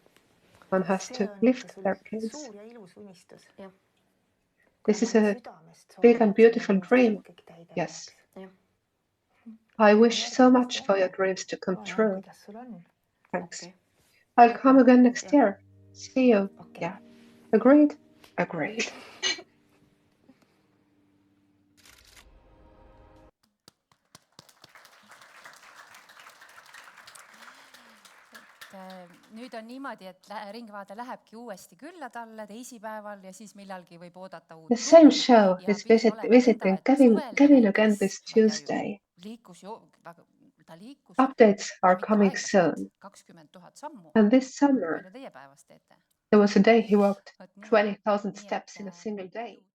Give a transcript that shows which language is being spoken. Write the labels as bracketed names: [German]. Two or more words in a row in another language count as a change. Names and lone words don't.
[English] One has to lift their kids. This is a big and beautiful dream. Yes. I wish so much for your dreams to come true. Thanks. I'll come again next year. See you. Yeah. Agreed? Agreed. [Estonian] Nüüd on niimoodi, et Ringvaade lähebki uuesti külla talle teisipäeval ja siis millalgi võib oodata uut. [English] The same show is visiting Kevin again this Tuesday. Updates are coming soon. And this summer, there was a day he walked 20,000 steps in a single day.